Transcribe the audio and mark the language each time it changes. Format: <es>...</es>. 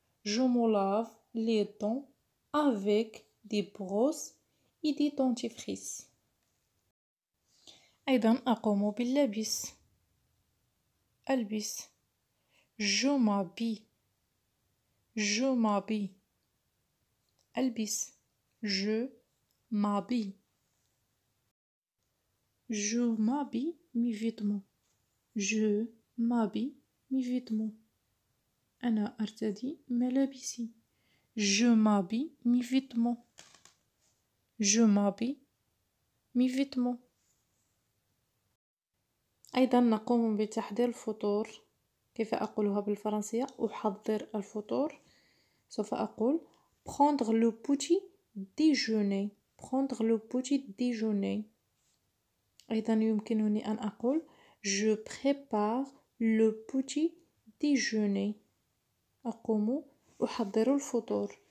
<fr>Je me lave les dents avec des brosses et des dentifrices.</fr> <ar>أيضا أقوم باللبس. ألبس.</ar> <fr>Je m'habille. Je m'habille.</fr> <ar>ألبس.</ar> <fr>Je m'habille. Je m'habille mes vêtements. Je m'habille mes vêtements.</fr> <ar>أنا أرتدي ملابسي.</ar> <fr>Je m'habille mes vêtements. Je m'habille mes vêtements.</fr> <ar>أيضا نقوم بتحضير الفطور. كيف أقولها بالفرنسية؟ أحضر الفطور. سوف أقول</ar> <fr>prendre le petit déjeuner. prendre le petit déjeuner.</fr> <ar>أيضا يمكنني أن أقول</ar> <fr>je prépare le petit déjeuner.</fr> <ar>أقوم أحضر الفطور.</ar>